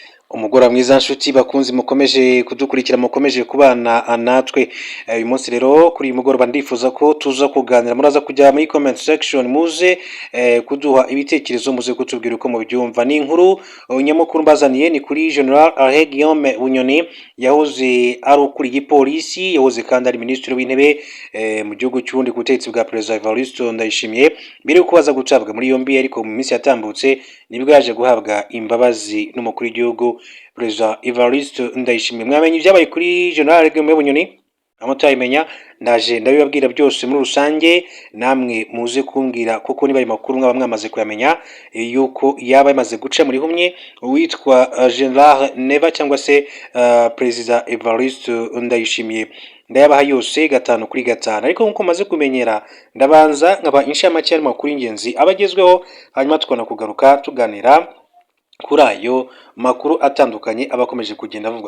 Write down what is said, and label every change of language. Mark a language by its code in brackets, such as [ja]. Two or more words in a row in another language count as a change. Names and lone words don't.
[rw] Umugoroba mwiza nshuti bakunzi mukomeje kudukurikira mukomeje kubana natwe uyu munsi rero kuri uyu mugoroba ndifuza ko tuza kuganira muraza kujya muri [en] comment section [rw] muze kuduha ibitekerezo muze kutubwira uko mubyumva. Ni inkuru nyamukuru mbazaniye ni kuri General Alain Guillaume Bunyoni yahoze ari ukuriye polisi, yahoze kandi ari minisitiri w'intebe mu gihugu cy'ubundi ku butegetsi bwa Perezida Evariste Ndayishimiye, mbere yo kubaza gutabwa muri yombi ariko mu minsi yatambutse nibwo yaje guhabwa imbabazi n'umukuru w'igihugu Perezida Evariste Ndayishimiye. Mwamenye ibyabaye kuri General Guillaume Bunyoni amutayimenya, ndaje ndabibabwira byose muri rusange, namwe muze kumbwira kuko niba ayo makuru mwaba mwamaze kuyamenya yuko yaba yamaze guca muri humye uwitwa General Neva cyangwa se Perezida Evariste Ndayishimiye. Ndayabaha yose gatanu kuri gatanu, ariko nkuko maze kumenyera ndabanza nkaba inshamake y'amakuru y'ingenzi abagezweho, hanyuma tukona kugaruka tuganira kuri ayo makuru atandukanye abakomeje kugenda avugwa.